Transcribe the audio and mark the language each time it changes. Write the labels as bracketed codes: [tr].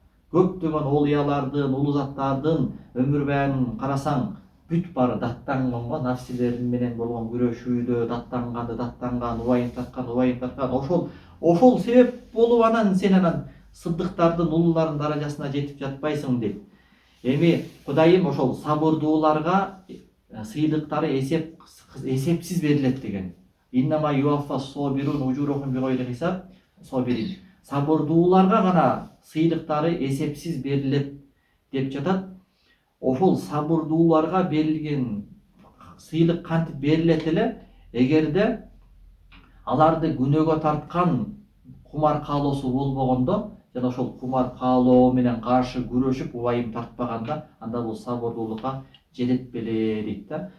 [ky] Көптөгөн олуялардын, улуу заттардын өмүр баянын карасаң, бүт баары даттанган го, нафсилери менен болгон күрөшүүдө даттанган, убайым тарткан. Ошол себеп болуп анан сен сыддыктардын, улуулардын даражасына жетип жатпайсың дейт. Эми Кудайым ошол сабырдууларга сыйлыктары эсепсиз берилет деген. [ar] Иннама юаффа собирун ужурухум бигойри хисаб. [ky] Сабырдууларга гана сыйлыктары эсепсиз берилет деп жатат. Ошол сабырдууларга берилген сыйлык кантип берилет эле? Эгерде аларды күнөөгө тарткан кумаркалоосу болбогондо, жана ошол кумаркалоо менен каршы күрөшүп, убайым тартпаганда, анда бул сабырдуулукка жетет беле дейт да.